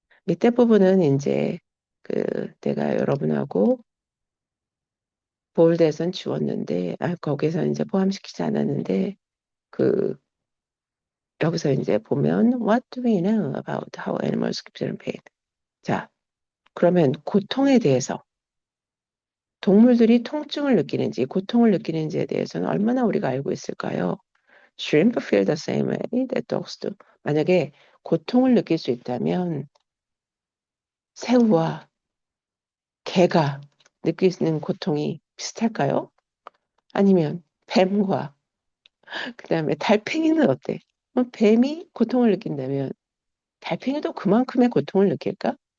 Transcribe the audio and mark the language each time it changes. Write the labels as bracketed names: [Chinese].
[Korean] 밑에 부분은 이제 내가 여러분하고 볼드에선 지웠는데, 거기서 이제 포함시키지 않았는데, 그, 여기서 이제 보면, [English] What do we know about how animals experience pain? [Korean] 자, 그러면 고통에 대해서, 동물들이 통증을 느끼는지, 고통을 느끼는지에 대해서는 얼마나 우리가 알고 있을까요? [English] Shrimp feel the same way that dogs do. [Korean] 만약에 고통을 느낄 수 있다면, 새우와 개가 느끼는 고통이 비슷할까요? 아니면 뱀과 그다음에 달팽이는 어때? 뱀이 고통을 느낀다면 달팽이도 그만큼의 고통을 느낄까?